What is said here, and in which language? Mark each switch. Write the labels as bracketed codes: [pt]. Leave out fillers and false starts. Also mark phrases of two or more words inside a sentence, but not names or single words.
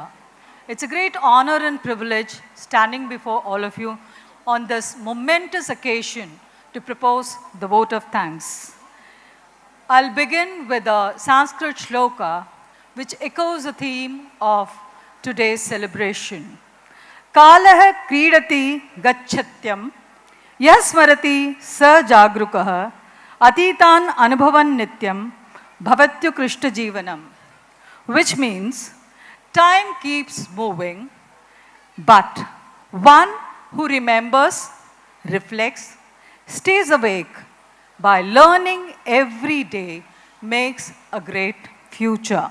[en] It's a great honor and privilege standing before all of you on this momentous occasion to propose the vote of thanks. I'll begin with a Sanskrit shloka which echoes the theme of today's celebration. [sa] कालः क्रीडति गच्छत्यम् यस्मरति स जागरूकः अतीतान् अनुभवान् नित्यं भवत्यु कृष्ट जीवनम्, [en] which means time keeps moving, but one who remembers, reflects, stays awake by learning every day makes a great future.